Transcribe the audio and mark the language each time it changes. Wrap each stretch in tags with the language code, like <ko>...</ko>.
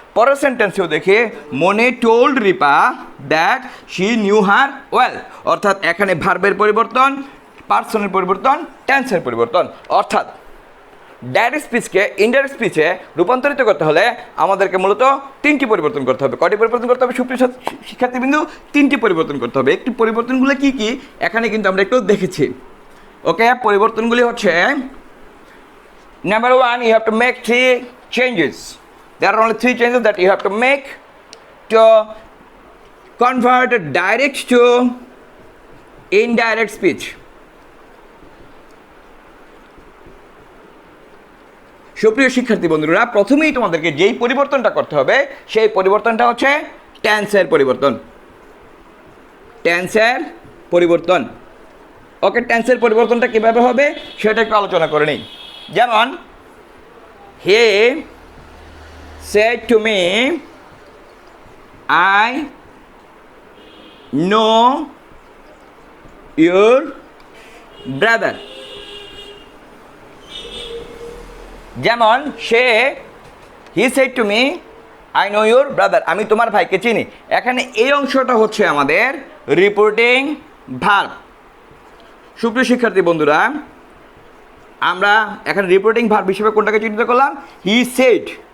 <bn>পরের সেন্টেন্সেও দেখে মনে told Ripa that she new her well, অর্থাৎ এখানে ভার্বের পরিবর্তন, পার্সনের পরিবর্তন, টেন্সের পরিবর্তন। অর্থাৎ ডাইরেক্ট স্পিচকে ইনডাইরেক্ট স্পিচে রূপান্তরিত করতে হলে আমাদেরকে মূলত তিনটি পরিবর্তন করতে হবে। কয়টি পরিবর্তন করতে হবে সুপ্রিয় শিক্ষার্থীবৃন্দু? তিনটি পরিবর্তন করতে হবে। একটি পরিবর্তনগুলো কি কি এখানে কিন্তু আমরা একটু দেখেছি।</bn> <en>okay,</en> <bn>পরিবর্তনগুলি হচ্ছে</bn> <en>Number one, you have to make three changes. There are only three changes that you have to make to convert direct to indirect speech.</en> <bn>সুপ্রিয় শিক্ষার্থী বন্ধুরা, প্রথমেই তোমাদেরকে যেই পরিবর্তনটা করতে হবে সেই পরিবর্তনটা হচ্ছে টেন্সের পরিবর্তন। টেন্সের পরিবর্তন। ওকে, টেন্সের পরিবর্তনটা কীভাবে হবে সেটা একটু আলোচনা করে নিই। যেমন</bn> <en>He said to me I know your brother.</en> <bn>যেমন সে</bn> <en>he said to me I know your brother,</en> <bn>আমি তোমার ভাইকে চিনি। এখানে এই অংশটা হচ্ছে আমাদের রিপোর্টিং ভার্ব। সুপ্রিয় শিক্ষার্থী বন্ধুরা, আমরা এখানে রিপোর্টিং ভার্ব হিসেবে কোনটাকে চিহ্নিত করলাম? He said.</bn>